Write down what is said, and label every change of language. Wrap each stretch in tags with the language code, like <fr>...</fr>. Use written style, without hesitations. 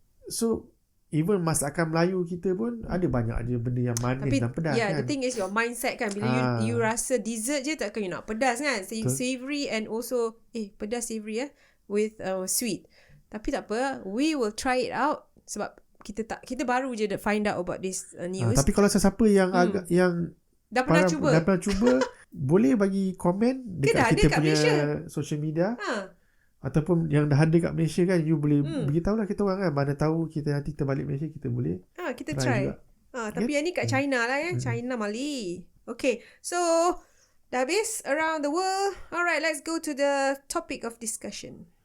<ms>So even masakan Melayu kita pun ada banyak je benda yang manis dan pedas kan.</ms> <en>The thing is your mindset</en> <ms>kan. Bila you rasa dessert je, takkan you nak pedas kan.</ms> <en>So you savoury and also pedas savoury with sweet.</en> <ms>Tapi tak apa,</ms> <en>we will try it out.</en> <ms>Sebab kita baru je</ms> <en>find out about this news.</en> <ms>Tapi kalau sesiapa yang agak yang dah pernah cuba boleh bagi komen dekat kita punya social media. Ataupun yang dah ada kat Malaysia kan, you boleh beritahu lah kita orang kan. Mana tahu kita nanti terbalik Malaysia, kita boleh kita try juga. Tapi yang ni kat China lah ya. China Mali.</ms> <en>Okay, so</en> <ms>dah habis</ms> <en>around the world. Alright, let's go to the topic of discussion.</en>